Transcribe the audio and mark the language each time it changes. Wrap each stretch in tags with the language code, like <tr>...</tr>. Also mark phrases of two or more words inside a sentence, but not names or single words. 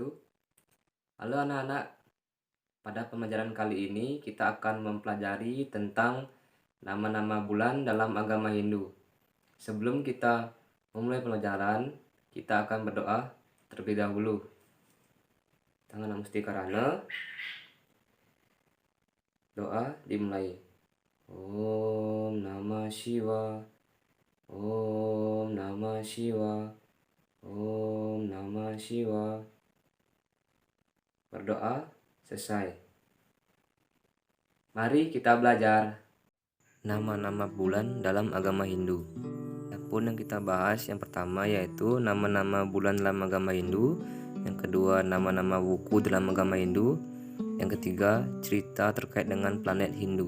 <id>Halo anak-anak, pada pembelajaran kali ini kita akan mempelajari tentang nama-nama bulan dalam agama Hindu. Sebelum kita memulai pelajaran, kita akan berdoa terlebih dahulu. Tangan Musti Karana. Doa dimulai.</id> <sa>ॐ नमः शिव। ॐ नमः शिव. ॐ नमः शिव.</sa> <id>Berdoa selesai. Mari kita belajar nama-nama bulan dalam agama Hindu. Adapun yang kita bahas yang pertama yaitu nama-nama bulan dalam agama Hindu, yang kedua nama-nama wuku dalam agama Hindu, yang ketiga cerita terkait dengan planet Hindu.</id>